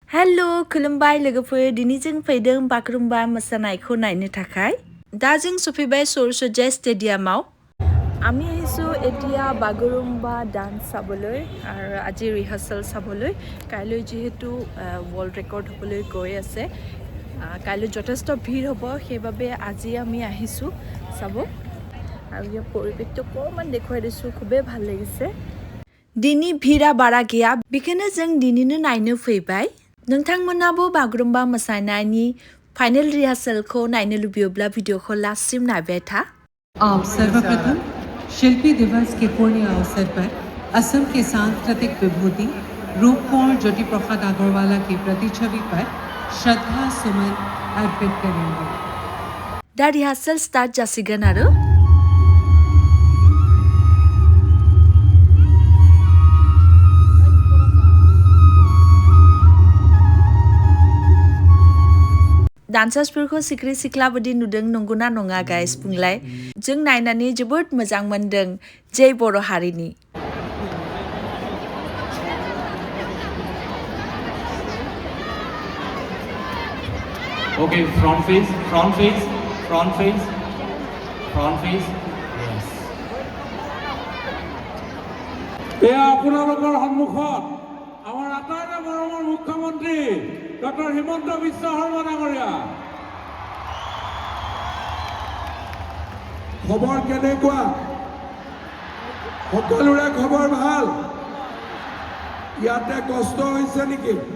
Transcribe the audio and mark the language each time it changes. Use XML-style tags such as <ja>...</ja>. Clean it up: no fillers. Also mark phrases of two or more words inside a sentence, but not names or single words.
<brx>हेलो खुलुमबाय लोगोफोर दिनै जों फैदों बागुरुम्बा मोसानायखौ नायनो थाखाय दा जों सफैबाय सरसजाय स्टेडियामाव</brx> <as>আমি আহিছোঁ এতিয়া বাগৰুম্বা ডান্স চাবলৈ আৰু আজি ৰিহাৰ্চেল চাবলৈ কাইলৈ যিহেতু</as> <en>world record</en> <as>হ'বলৈ গৈ আছে কাইলৈ যথেষ্ট ভিৰ হ'ব সেইবাবে আজি আমি আহিছোঁ চাব আৰু ইয়াৰ পৰিৱেশটো অকণমান দেখুৱাই দিছোঁ খুবেই ভাল লাগিছে</as> <brx>दिनै भिरा बारा गैया बेखायनो जों दिनैनो नायनो फैबाय नोंथांमोनाबो बागुरुम्बा मोसानायनि फाइनल रिहार्सेलखौ नायनो लुबैयोब्ला भिडिअखौ लास्टसिम नायबाय था</brx> <hi>आप सर्वप्रथम शिल्पी दिवस के पुण्य अवसर पर असम के सांस्कृतिक विभूति रूपकुंवर ज्योति प्रसाद अग्रवाला की प्रतिछवि पर श्रद्धा सुमन अर्पित करेंगे</hi> <brx>दा</brx> <en>rehearsal start</en> <brx>जासिगोन आरो डान्सार्सफोरखौ सिख्रि सिख्ला बायदि नुदों नंगौना नङा गाइस बुंलाय जों नायनानै जोबोद मोजां मोनदों जय बर' हारिनि</brx> <en>Okay, front face, front face, front face, front face. Yes.</en> <as>এয়া আপোনালোকৰ সন্মুখত আমাৰ আটাইৰে মৰমৰ মুখ্যমন্ত্ৰী ডক্টৰ হিমন্ত বিশ্ব শৰ্মা ডাঙৰীয়া খবৰ কেনেকুৱা সকলোৰে খবৰ ভাল ইয়াতে কষ্ট হৈছে নেকি</as>